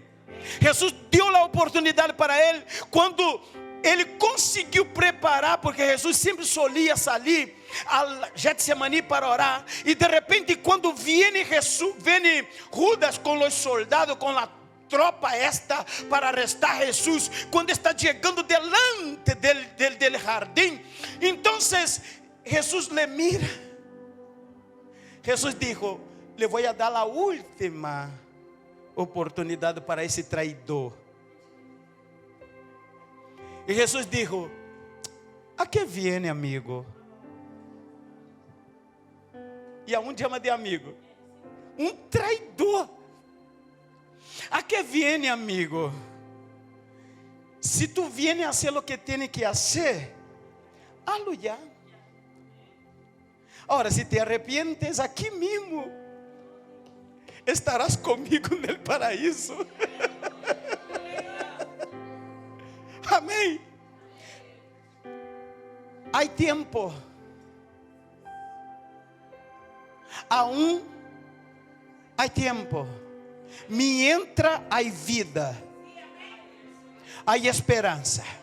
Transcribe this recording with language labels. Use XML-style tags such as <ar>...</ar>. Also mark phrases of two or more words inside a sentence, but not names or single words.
<pt>Jesus deu a oportunidade para ele quando ele conseguiu preparar, porque Jesus sempre solia sair a Getsemani para orar, e de repente quando vem Judas com os soldados, com a tropa esta para arrestar Jesus, quando está chegando</pt> <es>delante del</es> <pt>jardim, então Jesus</pt> <es>le mira.</es> <pt>Jesus</pt> <es>dijo: le voy a dar</es> <pt>a última oportunidade para esse traidor.</pt> <es>E Jesus dijo: a que viene, amigo?</es> <pt>E aonde chama de amigo? Um traidor.</pt> <es>A que viene, amigo? Se tu vienes a hacer lo que tienes que hacer, hazlo ya. Ahora, si te arrepientes, aquí mismo estarás comigo en el paraíso.</es> <pt>Amém. Há tempo. Aún há tempo. Mientras há vida, há esperança.</pt>